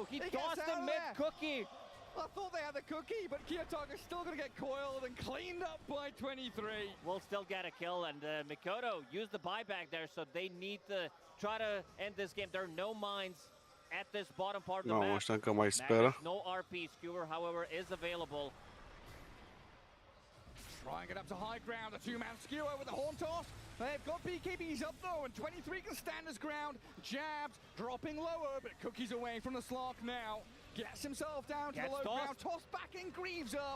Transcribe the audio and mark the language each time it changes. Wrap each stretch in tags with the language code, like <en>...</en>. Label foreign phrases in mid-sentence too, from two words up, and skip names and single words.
<en>He tossed him mid-cookie. I thought they had the cookie, but Kiyotaka's still going to get coiled and cleaned up by 23. We'll still get a kill, and Mikoto used the buyback there, so they need to try to end this game. There are no mines at this bottom part of the map.</en> <ro>Ăștia încă mai speră.</ro> <en>No RP. Skewer, however, is available. Trying it up to high ground, a 2-man skewer with the horn toss. They've got BKBs up though, and 23 can stand his ground. Jabs dropping lower, but Cookie's away from the slog now. Gets himself down to the low ground, tossed back and Greaves up.</en>